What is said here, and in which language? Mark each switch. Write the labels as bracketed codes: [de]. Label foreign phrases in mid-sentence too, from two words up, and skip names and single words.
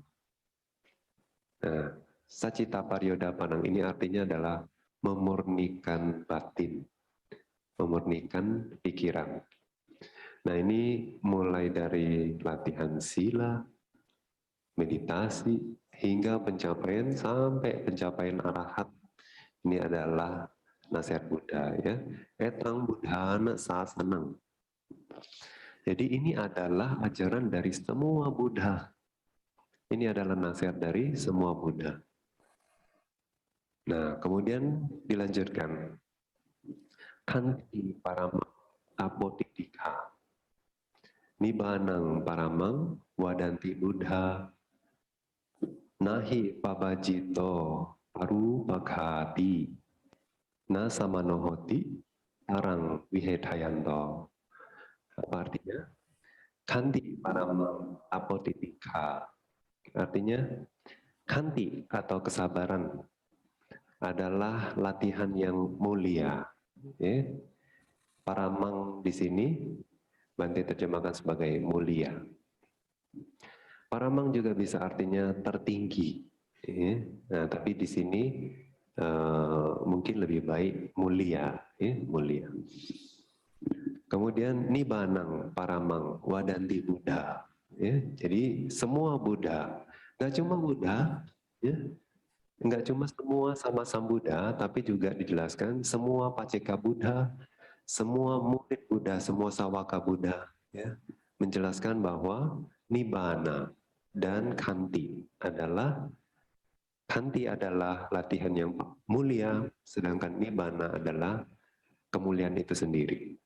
[id] Nah, [pi] sacita paryoda panang [id] ini artinya adalah memurnikan batin, memurnikan pikiran. Nah, ini mulai dari latihan sila, meditasi, hingga pencapaian sampai pencapaian arahat. Ini adalah nasihat Buddha ya. [pi] Etang buddhana sasanang. [id] Jadi ini adalah ajaran dari semua Buddha. Ini adalah nasihat dari semua Buddha. Nah, kemudian dilanjutkan. [pi] Kanti parama apotikika. Nibanang paramang wadanti Buddha. Nahi pabajito paru paghati. Na samanohoti tarang wihetayanto. [id] Apa artinya? [pi] Kanti parama apotikika. [id] Artinya kanti atau kesabaran adalah latihan yang mulia. Ya. Paramang di sini Bante terjemahkan sebagai mulia. Paramang juga bisa artinya tertinggi. Ya. Nah, tapi di sini mungkin lebih baik mulia, ya, mulia. Kemudian [pi] nibanang paramang wadanti Buddha. [id] Ya, jadi semua Buddha, nggak cuma Buddha, ya, nggak cuma semua [pi] sama Sambuddha, [id] tapi juga dijelaskan semua paceka Buddha, semua murid Buddha, semua sawaka Buddha, ya, menjelaskan bahwa nibbana dan kanti adalah latihan yang mulia, sedangkan nibbana adalah kemuliaan itu sendiri.